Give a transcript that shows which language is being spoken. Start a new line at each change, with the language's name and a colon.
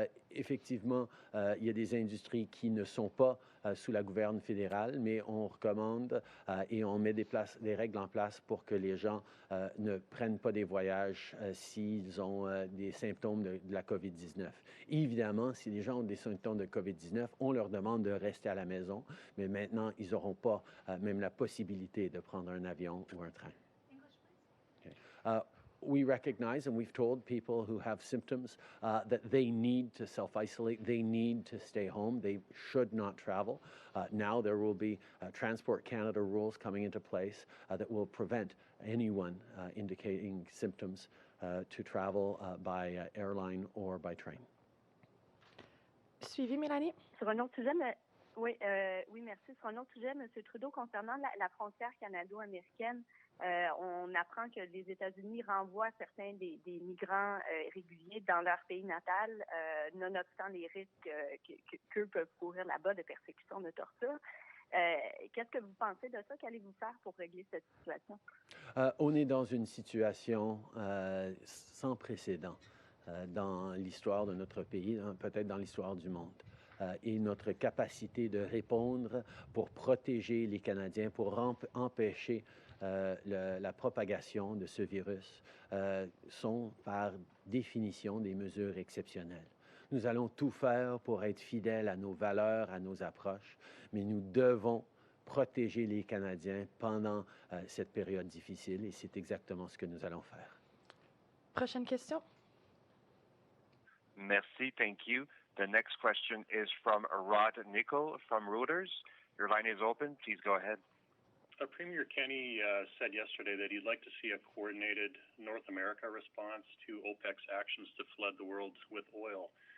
French: Effectivement, il y a des industries qui ne sont pas sous la gouverne fédérale, mais on recommande et on met des règles en place pour que les gens ne prennent pas des voyages s'ils ont des symptômes de la COVID-19. Évidemment, si les gens ont des symptômes de COVID-19, on leur demande de rester à la maison, mais maintenant, ils n'auront pas même la possibilité de prendre un avion ou un train.
English: Okay. We recognize, and we've told people who have symptoms that they need to self-isolate, they need to stay home, they should not travel. Now there will be Transport Canada rules coming into place that will prevent anyone indicating symptoms to travel by airline or by train.
French: Suivi, Mélanie? Sur un autre sujet, oui, merci. Sur un autre sujet, M. Trudeau, concernant la frontière canado-américaine, on apprend que les États-Unis renvoient certains des migrants réguliers dans leur pays natal, nonobstant les risques qu'eux peuvent courir là-bas de persécution, de torture. Qu'est-ce que vous pensez de ça? Qu'allez-vous faire pour régler cette situation? On est dans une situation sans précédent dans l'histoire de notre pays, peut-être dans l'histoire du monde. Et notre capacité de répondre pour protéger les Canadiens, pour empêcher la propagation de ce virus sont par définition des mesures exceptionnelles. Nous allons tout faire pour être fidèles à nos valeurs, à nos approches, mais nous devons protéger les Canadiens pendant cette période difficile et c'est exactement ce que nous allons faire. Prochaine question. Merci,
English: thank you. The next question is from Rod Nickel from Reuters. Your line is open. Please go ahead. Premier Kenney said yesterday that he'd like to see a coordinated North America response to OPEC's actions to flood the world with oil.